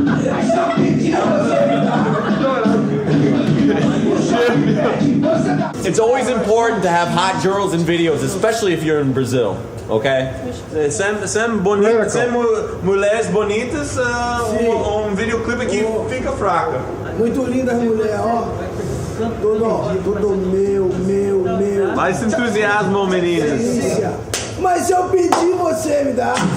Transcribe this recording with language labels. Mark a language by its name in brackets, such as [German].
[Portuguese] Mas se eu pedir, você me dá. [English] It's always important to have hot girls in videos, especially if you're in Brazil, okay? [Portuguese] Sem mulheres bonitas, videoclipe aqui fica fraca. Muito linda as mulheres, ó. Tudo meu. Mais entusiasmo, meninas. Delícia. Mas se eu pedir, você me dá.